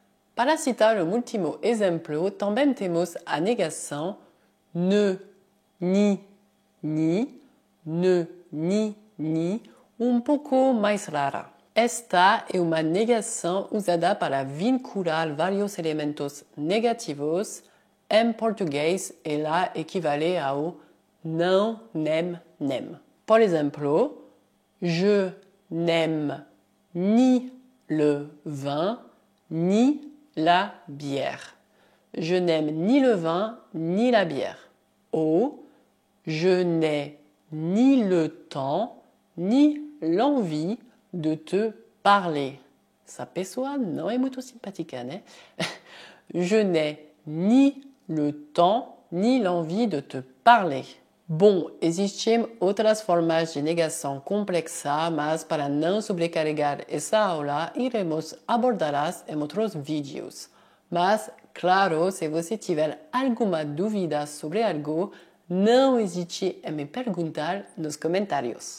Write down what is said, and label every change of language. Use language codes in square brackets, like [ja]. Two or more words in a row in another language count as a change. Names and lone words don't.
[pt] Para citar o último exemplo, também temos a negação [fr] ne, ni, [pt] um pouco mais rara. Esta é uma negação usada para vincular vários elementos negativos. Em português, ela equivale ao não, nem. Por exemplo, [fr] je n'aime ni le vin, ni la bière. Je n'aime ni le vin, ni la bière. O. Je n'ai ni le temps, ni l'envie de te parler. [pt] Essa pessoa não é muito simpática, né? [fr] Je n'ai ni le temps, ni l'envie de te parler. [pt] Bom, existem outras formas de negação complexa, mas para não sobrecarregar essa aula, iremos abordá-las em outros vídeos. Mas, claro, se você tiver alguma dúvida sobre algo, não hesite em me perguntar nos comentários.